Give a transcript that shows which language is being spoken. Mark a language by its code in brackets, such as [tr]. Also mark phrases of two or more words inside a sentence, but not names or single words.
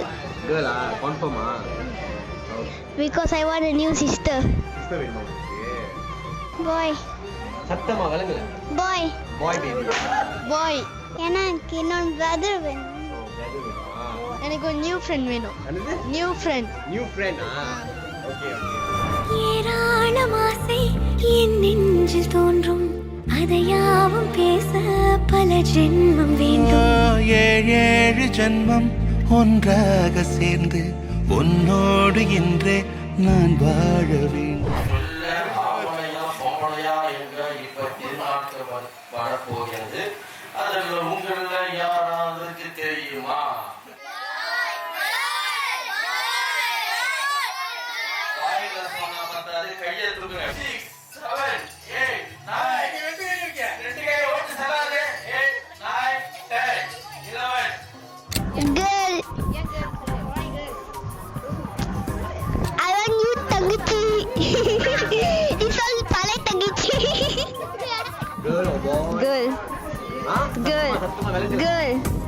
[en] Girl ah, confirm ah. Because I want a new sister. [ta] Sister வேணுமா? [en] Boy. [ta] சத்தமா வலங்கல. [en] Boy. Boy baby. Boy. [ta] எனக்கு இன்னொரு brother வேணும். Oh, brother வேணுமா? எனக்கு ஒரு [en] new friend [ta] வேணும். என்னது? [en] New friend. New friend ah. Okay okay. [ta] ஏராளம் ஆசை என் நெஞ்சில் தோன்றும் அதையாவும் பேச பல ஜென்மம் வேண்டும். 7 ஜென்மம் ஒன்றாக சேர்ந்து உன்னோடு இன்றே நான் வாழ வேண்டும். வரப்போகிறது. அதில் உங்களில் யாராவது தெரியுமா? கையை தூக்குங்க. 6 7 8 9 2 கை ஓட்டு சலாது 8 9 10 11. [en] Girl. I want you தங்கச்சி. It's all [ta] பழைய தங்கச்சி. [en] Girl or boy? Girl. Ah? Girl. [ta] சத்தமா வேலை [en] Girl.